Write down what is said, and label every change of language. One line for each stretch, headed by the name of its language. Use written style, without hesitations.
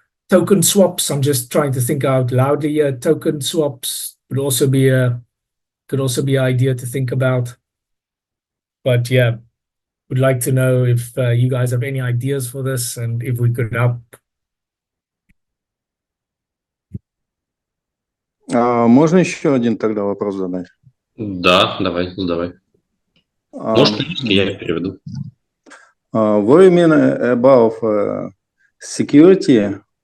English: Token swaps, I'm just trying to think out loudly here. Token swaps could also be an idea to think about. But yeah, would like to know if you guys have any ideas for this and if we could help.
Russian: Можно еще один тогда вопрос задать? Да, давай, задавай. Может, по-русски я переведу.
English: What do you mean about security?